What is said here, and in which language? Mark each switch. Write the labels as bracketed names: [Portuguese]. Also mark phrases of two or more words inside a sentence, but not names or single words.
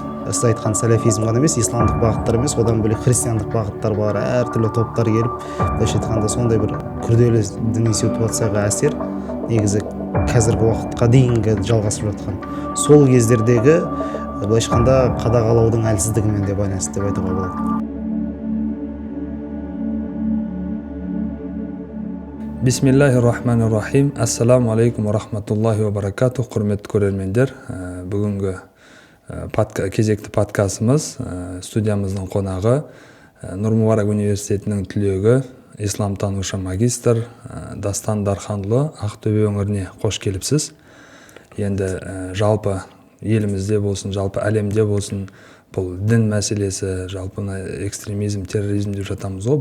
[Kazakh] Сіз айтқан салафизм ғана емес, исламдық бағыттар емес, одан бөлек христиандық бағыттар бар, әртүрлі топтар келіп, былайша айтқанда сондай бір күрделі діни ситуацияға әсер негізі қазіргі уақытқа дейінгі жалғасып жатқан. Сол кездердегі былайша айтқанда қадағалаудың әлсіздігімен де байланысты деп айтуға болады. [Arabic] بسم الله الرحمن الرحيم. السلام عليكم ورحمة الله وبركاته. [Kazakh] Құрметті көрермендер, бүгінгі кезекті подкастымыз. Студиямыздың қонағы Нұр Мүбарак университетінің түлегі, исламтанушы магистр Дастан Дарханұлы. Ақтөбе өңіріне қош келіпсіз. Енді жалпы елімізде болсын, жалпы әлемде болсын, бұл дін мәселесі, жалпы экстремизм, терроризм деп жатамыз ғой.